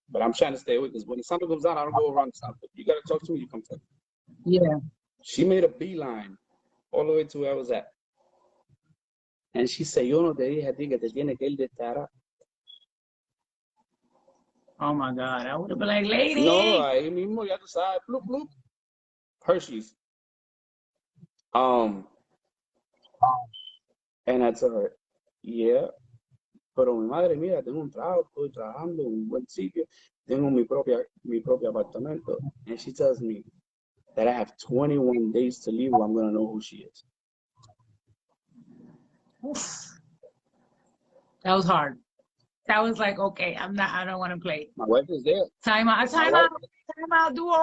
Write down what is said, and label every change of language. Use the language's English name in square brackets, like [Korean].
[English] But I'm trying to stay away because when the sun comes down, I don't go around the sun. You got to talk to me, you come to me. Yeah. She made a beeline all the way to where I was at. [Spanish] And she said, "Yo no te dije a ti que te tienes que ir de esta área." [English] Oh my God. I would have been like, lady. [Spanish] No, ahí mismo, ya tú sabes, plup, plup. Hershey's. Um, [English] and I told her, "Yeah, [Spanish] pero mi madre, mira, tengo un trabajo, estoy trabajando en un buen sitio, tengo mi propio apartamento." [English] And she tells me that I have 21 days to leave, or I'm going to know who she is. Oof. That was hard. That was like, okay, I don't want to play. My wife is there. Time out, do over.